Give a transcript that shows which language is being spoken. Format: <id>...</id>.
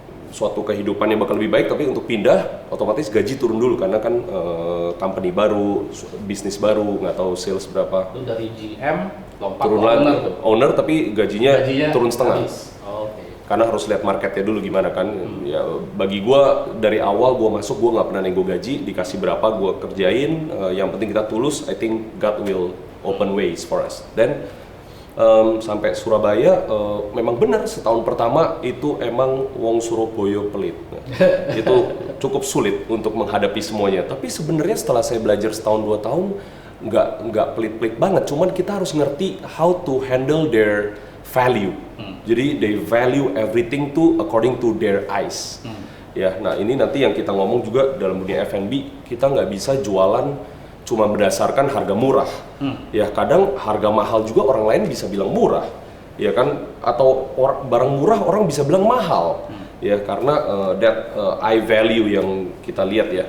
<id>Suatu kehidupan yang bakal lebih baik, tapi untuk pindah otomatis gaji turun dulu karena kan company baru, bisnis baru, nggak tahu sales berapa. Itu dari GM lompat turun ke lagi, owner tapi gajinya turun setengah.</id> <en>Okay.</en> <id>Karena harus lihat marketnya dulu gimana kan. Ya bagi gua dari awal gua masuk gua nggak pernah nego gaji, dikasih berapa gua kerjain. Yang penting kita tulus.</id> <en>I think God will open ways for us.</en> <id>Dan sampai Surabaya memang benar setahun pertama itu emang wong Surabaya pelit. Itu cukup sulit untuk menghadapi semuanya. Tapi sebenarnya setelah saya belajar setahun 2 tahun nggak pelit-pelit banget. Cuman kita harus ngerti</id> <en>how to handle their value. Jadi they value everything to according to their eyes.</en> <id>Ya, nah ini nanti yang kita ngomong juga dalam dunia F&B, kita nggak bisa jualan cuma berdasarkan harga murah. Ya kadang harga mahal juga orang lain bisa bilang murah, ya kan? Atau barang murah orang bisa bilang mahal, ya karena that eye value yang kita lihat ya.</id>